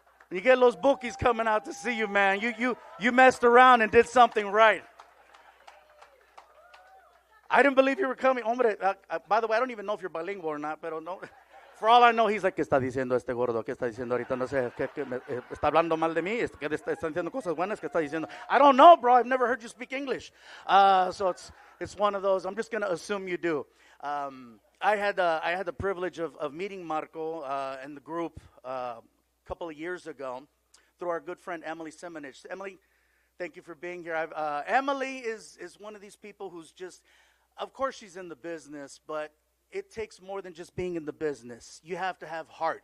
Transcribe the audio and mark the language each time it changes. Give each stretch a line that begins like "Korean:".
English: When you get those bookies coming out to see you, man, you messed around and did something right. I didn't believe you were coming. Hombre, by the way, I don't even know if you're bilingual or not,
Spanish: pero no.
English: For all I know, he's like,
Spanish: ¿qué está diciendo este gordo? ¿Qué está diciendo ahorita? No sé, ¿está hablando mal de mí? ¿Qué está diciendo cosas buenas? ¿Qué está diciendo?
English: I don't know, bro. I've never heard you speak English. So it's one of those. I'm just going to assume you do. I had the privilege of meeting Marco and the group a couple of years ago through our good friend Emily Semenich. Emily, thank you for being here. Emily is one of these people who's just, of course she's in the business, but it takes more than just being in the business. You have to have heart.